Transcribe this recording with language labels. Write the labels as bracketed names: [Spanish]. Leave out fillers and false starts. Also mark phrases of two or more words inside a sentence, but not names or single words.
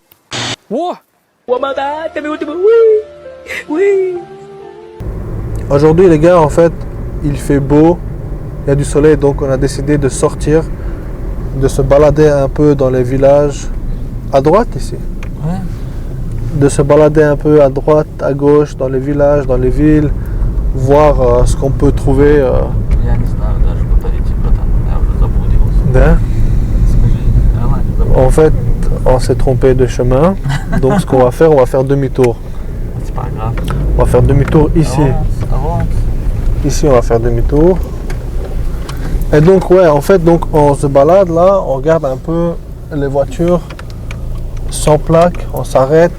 [French] Aujourd'hui les gars, en fait, il fait beau, il y a du soleil, donc on a décidé de sortir, de se balader un peu dans les villages, à droite ici. Ouais. De se balader un peu à droite, à gauche, dans les villages, dans les villes, voir ce qu'on peut trouver. [Russian] Я не знаю даже куда идти, братан. Я уже заблудился. [French] Hein. [Russian] Скажи, давай, заблудился. [French] En fait, on s'est trompé de chemin, donc ce qu'on va faire, on va faire demi-tour. C'est pas grave. On va faire demi-tour ici. Avance. Ici, on va faire demi-tour. Et donc, ouais, en fait, donc on se balade là, on regarde un peu les voitures sans plaque, on s'arrête.